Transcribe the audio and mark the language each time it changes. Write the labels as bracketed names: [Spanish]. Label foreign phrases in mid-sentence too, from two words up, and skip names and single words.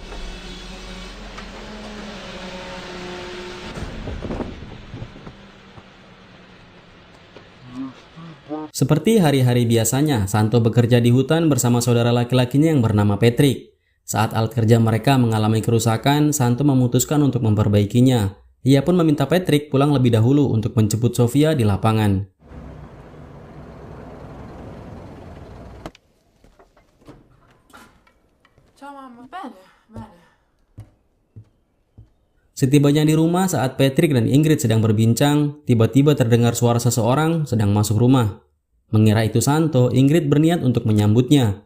[Indonesian] Seperti hari-hari biasanya, Santo bekerja di hutan bersama saudara laki-lakinya yang bernama Patrick. Saat alat kerja mereka mengalami kerusakan, Santo memutuskan untuk memperbaikinya. Ia pun meminta Patrick pulang lebih dahulu untuk menjemput Sofia di lapangan. [Italian] Ciao mamma. Bene, bene. [Indonesian] Setibanya di rumah saat Patrick dan Ingrid sedang berbincang, tiba-tiba terdengar suara seseorang sedang masuk rumah. Mengira itu Santo, Ingrid berniat untuk menyambutnya.